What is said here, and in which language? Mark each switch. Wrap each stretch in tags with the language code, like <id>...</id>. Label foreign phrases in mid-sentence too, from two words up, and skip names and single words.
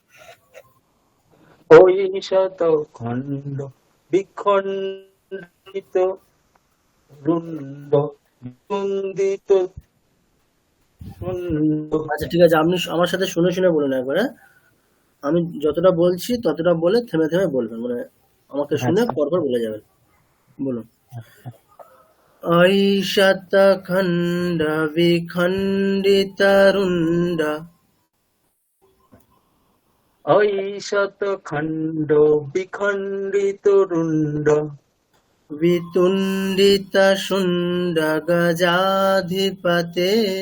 <sa>ওই শত খণ্ড বিখণ্ডিত রুণ্ড বিতণ্ডিত তুণ্ড</sa> <bn>আচ্ছা ঠিক আছে, আপনি আমার সাথে শুনে শুনে বলুন একবার, হ্যাঁ? আমি যতটা বলছি ততটা বলে থেমে থেমে বলবেন, মানে আমাকে শুনে আচ্ছা পরপর বলে যাবেন। বলুন।</bn> <sa>ঐশত খণ্ড বিখণ্ডিত রুণ্ড ঐশত খণ্ড বিখণ্ডিত রুণ্ড বিতুণ্ডিত শুণ্ড গজাধিপতে</sa>